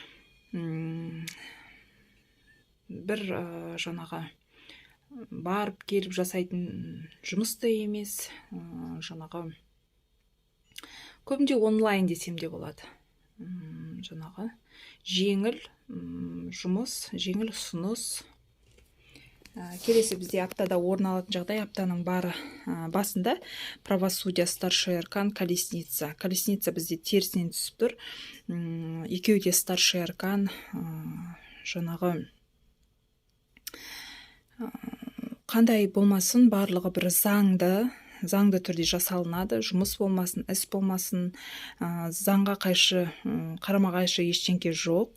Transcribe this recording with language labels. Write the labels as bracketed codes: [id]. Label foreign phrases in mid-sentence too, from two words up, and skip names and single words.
[kk] Бір жаңағы барып келіп жасайтын жұмыс та емес, жаңағы көбінде онлайн десем де болады. Жаңағы жеңіл жұмыс, жеңіл ұсыныс. Келесі бізде аптада орын алатын жағдай, аптаның басында [ru] правосудие, старший аркан, колесница. [kk] Колесница бізде терісінен түсіп тұр. Екеуі де [ru] старший аркан, [kk] жаңағы қандай болмасын, барлығы бір заңды түрде жасалынады. Жұмыс болмасын, іс болмасын, заңға қайшы, қарама қайшы ештеңке жоқ.